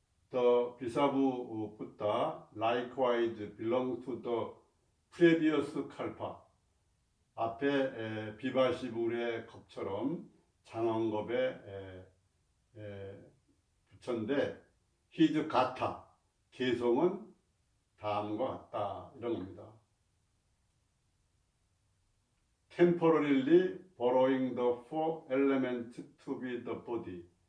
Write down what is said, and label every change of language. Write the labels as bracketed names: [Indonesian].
[English] The 비사부 붓다 likewise belongs to the previous kalpa. [Korean] 앞에 비바시불의 겁처럼 장엄겁의 부처인데 his 가타 개성은 다음과 같다 이런 겁니다. [English] Temporarily borrowing the four elements to be the body.